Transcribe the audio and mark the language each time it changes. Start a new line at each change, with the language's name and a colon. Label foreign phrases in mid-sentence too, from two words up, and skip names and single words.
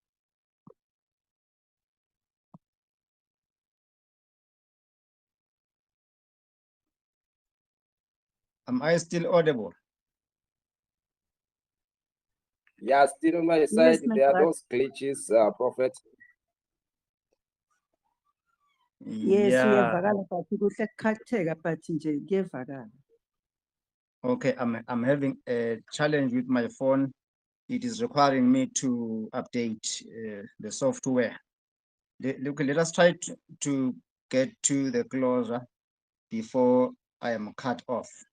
English: Am I still audible? Yeah, still on my side, my there are brother. those glitches, Prophet. Yes, Yeah.
Zulu: uyavakala but kuhle kuqhatheka but nje kuyevakala.
English: Okay, I'm having a challenge with my phone. It is requiring me to update the software. Let us try to get to the closer before I am cut off.